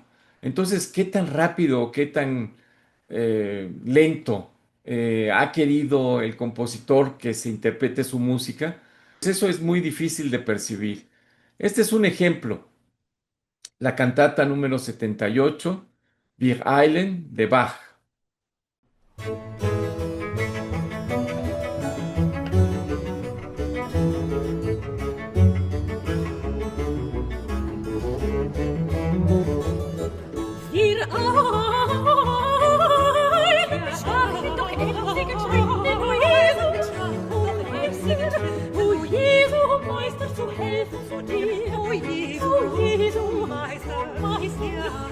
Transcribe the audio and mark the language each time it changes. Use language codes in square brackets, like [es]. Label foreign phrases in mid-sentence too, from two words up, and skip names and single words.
[es] Entonces, ¿qué tan rápido o qué tan lento ha querido el compositor que se interprete su música? Pues eso es muy difícil de percibir. Este es un ejemplo, la cantata número 78, Wir eilen de Bach. [de] Wir eilen, schwachen doch emsigen Schritten, o Jesu, Meister, zu helfen zu dir, o Jesu, Meister, Meister,